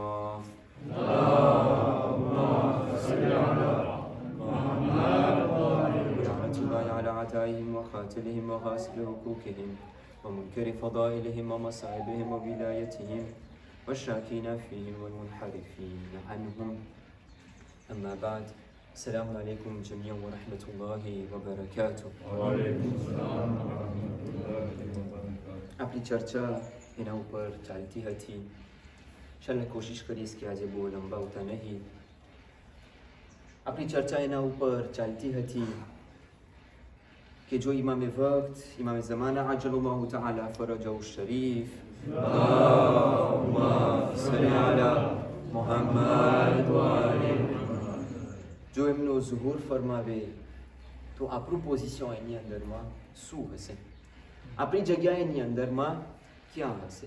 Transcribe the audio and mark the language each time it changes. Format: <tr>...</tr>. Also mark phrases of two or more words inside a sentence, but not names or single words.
<ar>اللهم صل على محمد ورحمة الله على عتائهم وقاتلهم وغاسل حقوقهم ومنكر فضائلهم ومصائبهم وولايتهم والشاكين فيهم والمنحرفين عنهم. أما بعد. السلام عليكم جميعا ورحمة الله وبركاته. وعليكم السلام ورحمة الله وبركاته.</ar> <gu>આપણી ચર્ચા એના ઉપર ચાલતી હતી. ચાલો કોશિશ કરીશ કે આજે બહુ લંબાવતા નહીં. આપણી ચર્ચા એના ઉપર ચાલતી હતી કે જો ઇમામે વક્ત ઇમામે ઝમાના</gu> <ar>عجل الله تعالى فرجه الشريف اللهم صل على محمد وآل</ar> <gu>જો એમનો ઝુહુર ફરમાવે તો આપણું પોઝિશન એની અંદરમાં શું હશે, આપણી જગ્યા એની અંદરમાં ક્યાં હશે?</gu>